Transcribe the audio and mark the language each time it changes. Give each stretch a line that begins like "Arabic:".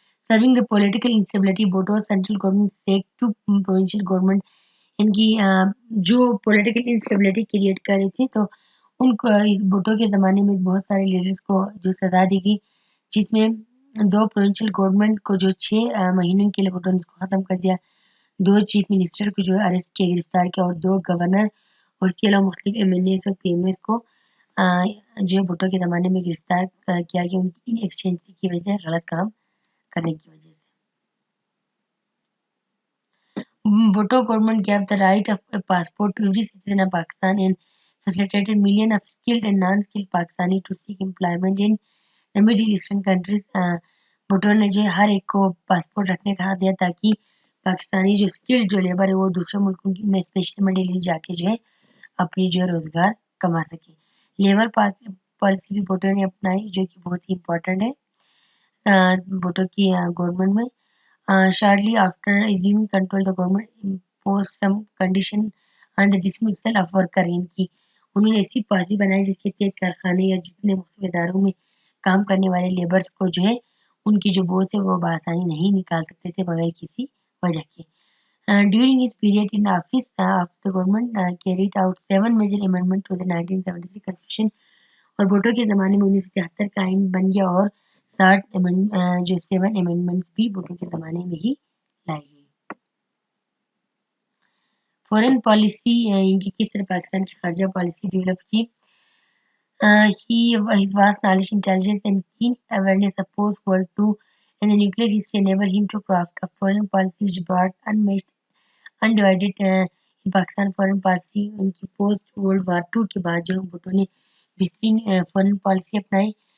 Urdu: Serving the political instability, Bhutto central government seek to provincial government, ان کی جو political instability create کر رہی تھی، تو ان کو اس بھٹو کے زمانے میں بہت سارے لیڈرز کو جو سزا دی گئی، جس میں 2 پروونشل گورنمنٹ کو جو 6 مہینوں کے لیے بھٹو نے اس کو ختم کر دیا، 2 چیف منسٹر کو جو ہے اریسٹ کیا، گرفتار کیا، اور 2 گورنر اور اس کے علاوہ مختلف ایم این ایز اور پی ایم ایز کو جو بھٹو کے زمانے میں گرفتار کیا گیا، ان کی انفیشنسی کی وجہ سے، غلط کام کرنے کی وجہ سے.
English: Bhutto government gave the right of a passport to every citizen of Pakistan and facilitated millions of skilled and non-skilled Pakistani to seek employment in the Middle Eastern countries.
Urdu: Bhutto نے جو ہر ایک کو پاسپورٹ رکھنے کا حق دیا تاکہ پاکستانی جو اسکلڈ جو لیبر ہے وہ دوسرے ملکوں میں اسپیشلی مڈل ایسٹ جا کے جو ہے اپنی جو ہے روزگار کما سکے. لیبر پالیسی بھی بھٹو نے اپنائی، جو کہ بہت ہی امپورٹنٹ ہے بھٹو کی گورنمنٹ میں.
English: Shortly after assuming control, the government imposed some condition on the dismissal of worker.
Urdu: ان کی انہوں نے ایسی پالیسی بنائی جس کے تحت کارخانے یا جتنے مختلف اداروں میں کام کرنے والے لیبرز کو جو ہے ان کی جو بوس ہے وہ بآسانی نہیں نکال سکتے تھے بغیر کسی وجہ کے.
English: During his period in office, the government carried out 7 major amendments to the 1973 Constitution.
Urdu: اور بھٹو کے زمانے میں 1973 کا آئین بن گیا، اور 60 جو 7 امینڈمنٹس بھی بھٹو کے زمانے میں ہی لائی گئی. فورن پالیسی ان کی کس طرح پاکستان کی خارجہ پالیسی ڈیولپ کی.
English: His vast knowledge, intelligence and keen awareness of post-World II and the nuclear history enabled him to craft a foreign policy which brought undivided in Pakistan foreign policy.
Urdu: ان کی
English: post World War II
Urdu: کے بعد جو بھٹو نے بہترین foreign policy اپنائی.